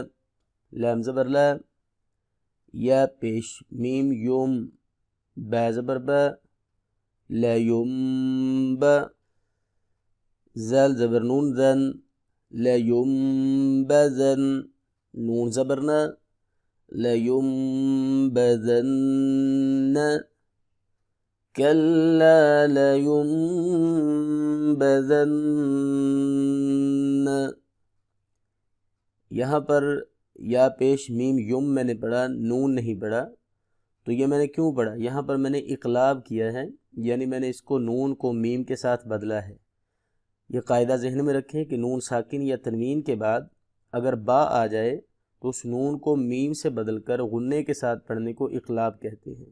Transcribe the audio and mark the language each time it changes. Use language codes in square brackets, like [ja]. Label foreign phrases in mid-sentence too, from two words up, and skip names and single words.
[ur] لام زبر لا، یا پیش میم یوم، با زبر با، لا یم با، زال زبر نون ذن، لا یم بذن، نون زبرنا، لا یم بذن، کلا لا یم بذن. یہاں پر یا پیش میم یم میں نے پڑھا، نون نہیں پڑھا. تو یہ میں نے کیوں پڑھا؟ یہاں پر میں نے اقلاب کیا ہے، یعنی میں نے اس کو نون کو میم کے ساتھ بدلا ہے. یہ قاعدہ ذہن میں رکھیں کہ نون ساکن یا تنوین کے بعد اگر با آ جائے تو اس نون کو میم سے بدل کر غنے کے ساتھ پڑھنے کو اقلاب کہتے ہیں.